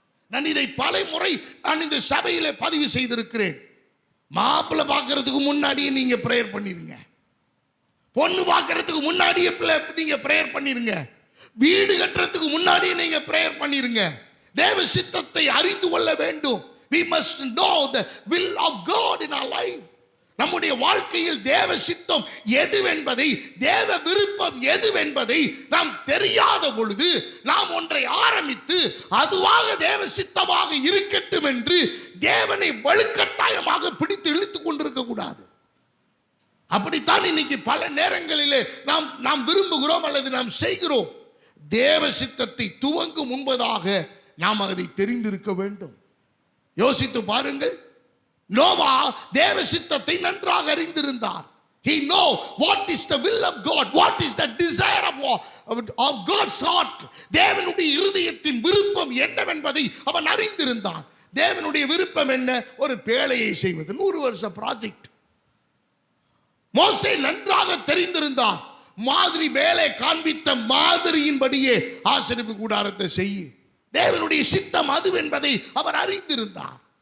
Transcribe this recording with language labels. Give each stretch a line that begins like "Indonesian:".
Tamil: நான் இதை பல முறை நான் இந்த சபையில பதிவு செய்திருக்கிறேன். மாப்பிள்ளை பார்க்கறதுக்கு முன்னாடியே நீங்க பிரேயர் பண்ணிருங்க, பொண்ணு பார்க்கறதுக்கு முன்னாடியே நீங்க பிரேயர் பண்ணிருங்க, வீடு கட்டுறதுக்கு முன்னாடியே நீங்க பிரேயர் பண்ணிருங்க. தேவ சித்தத்தை அறிந்து கொள்ள வேண்டும்.
English: We must know the will of God in our life.
Tamil: நம்முடைய வாழ்க்கையில் தேவ சித்தம் எதுவென்பதை, தேவ விருப்பம் எதுவென்பதை நாம் தெரியாத பொழுது நாம் ஒன்றை ஆரம்பித்து அதுவாக தேவ சித்தமாக இருக்கட்டும் என்று தேவனை வலுக்கட்டாயமாக பிடித்து இழுத்துக் கொண்டிருக்க கூடாது. அப்படித்தான் இன்னைக்கு பல நேரங்களிலே நாம் விரும்புகிறோம் அல்லது நாம் செய்கிறோம். தேவ சித்தத்தை துவங்கும் முன்பதாக நாம் அதை தெரிந்திருக்க வேண்டும். யோசித்து பாருங்கள், நோவா தேவ சித்தத்தை நன்றாக அறிந்திருந்தார்.
English: He know what is the will of God, what is the desire of God's heart.
Tamil: தேவனுடைய இருதயத்தின் விருப்பம் என்னவென்பதை அவன் அறிந்திருந்தான். தேவனுடைய விருப்பம் என்ன? ஒரு பேழையை செய்வது, 100 வருஷ ப்ராஜெக்ட். மோசே நன்றாக தெரிந்திருந்தான். மாதிரி வேலை காண்பித்த மாதிரியின்படியே ஆசரிப்பு கூடாரத்தை செய்ய, தேவனுடைய சித்தம் அது என்பதை அவர் அறிந்திருந்தார்.